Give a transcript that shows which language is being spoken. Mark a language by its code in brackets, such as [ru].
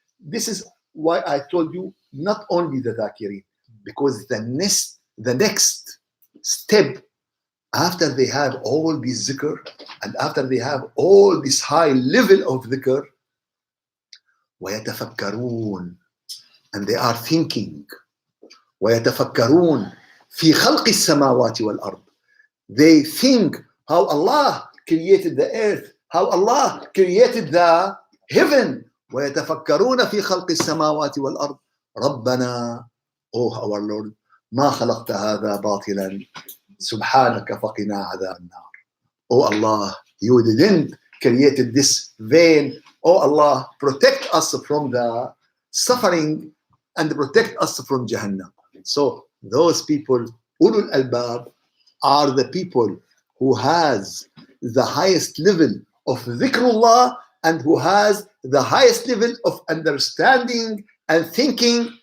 [en] This is why I told you not only the dhakirin, because the next step after they have all this zikr and after they have all this high level of dhikr, ويتفكرون, and they are thinking, [ar] ويتفكرون في خلق السماوات والأرض. [en] They think how Allah created the earth, how Allah created the heaven. [ar] ويتفكرون في خلق السماوات والأرض ربنا, [en] oh our Lord, [ar] ما خلقت هذا باطلا سبحانك فقنا عذاب النار. [en] Oh Allah, you didn't created this vain. Oh Allah, protect us from the suffering and protect us from Jahannam. So those people, ulul albab, are the people who has the highest level of dhikrullah and who has the highest level of understanding and thinking.